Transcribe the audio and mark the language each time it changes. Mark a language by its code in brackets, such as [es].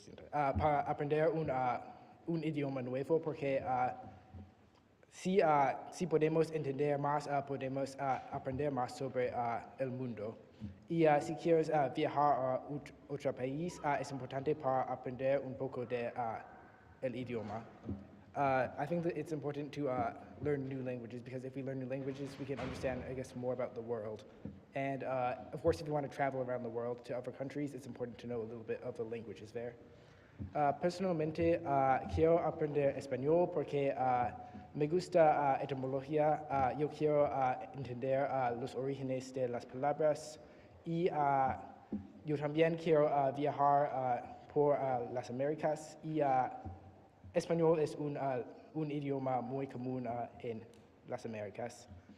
[es] para aprender un idioma nuevo, porque si podemos entender más, podemos aprender más sobre el mundo. Y si quieres viajar a otro país, es importante para aprender un poco de el idioma. [en] I think that it's important to learn new languages, because if we learn new languages, we can understand, I guess, more about the world. And of course, if you want to travel around the world to other countries, it's important to know a little bit of the languages there. [es] Personalmente, quiero aprender español porque me gusta etimología. Yo quiero entender los orígenes de las palabras, y yo también quiero viajar por las Américas, y español es un idioma muy común en las Américas.